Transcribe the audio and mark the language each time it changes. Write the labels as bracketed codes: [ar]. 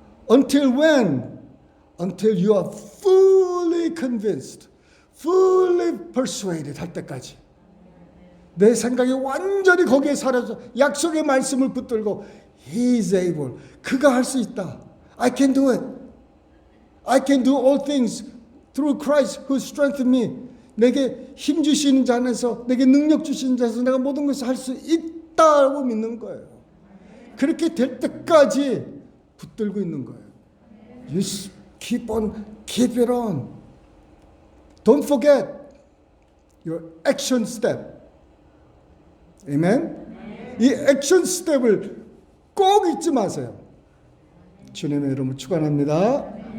[en] Until when? Until you are fully convinced, fully persuaded [ko] 할 때까지. 내 생각이 완전히 거기에 사라져 약속의 말씀을 붙들고 [en] He is able. [ko] 그가 할 수 있다. [en] I can do it. I can do all things through Christ who strengthened me. [ko] 내게 힘 주시는 자 안에서 내게 능력 주시는 자에서 내가 모든 것을 할 수 있다고 믿는 거예요. 그렇게 될 때까지 붙들고 있는 거예요. [en] You keep it on. Don't forget your action step. [ko] 아멘. 이 액션 스텝을 꼭 잊지 마세요. 주님의 이름으로 축원합니다.